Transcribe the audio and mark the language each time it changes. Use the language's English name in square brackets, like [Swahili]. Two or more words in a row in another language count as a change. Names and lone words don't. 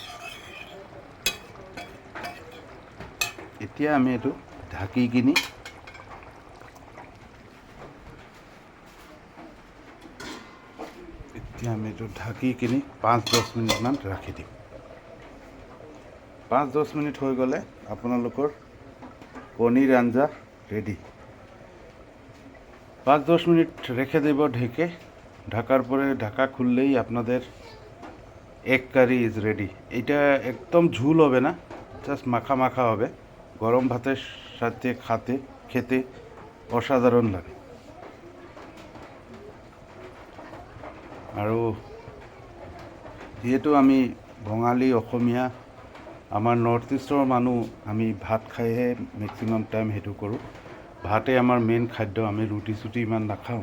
[Assamese] এতিয়া আমি এইটো ঢাকি কিনি ঢাকি কিনি 5-10 মিনিটমান ৰাখি দিম। 5-10 মিনিট হৈ গ'লে আপোনালোকৰ পনীর আঞ্জা রেডি। [Bangla] 5-10 মিনিট রেখে দেব ঢেকে। ঢাকার পরে ঢাকা খুললেই আপনাদের [English] egg curry is ready. [Bangla] এটা একদম ঝুল হবে না, জাস্ট মাখা মাখা হবে। গরম ভাতের সাথে খেতে অসাধারণ লাগে। [Assamese] আৰু যিহেতু আমি বঙালী অসমীয়া, আমাৰ নৰ্থ ইষ্টৰ মানুহ, আমি ভাত খাইহে [English] maximum time [Assamese] সেইটো কৰোঁ। ভাতেই আমাৰ মেইন খাদ্য, আমি ৰুটি চুটি ইমান নাখাওঁ।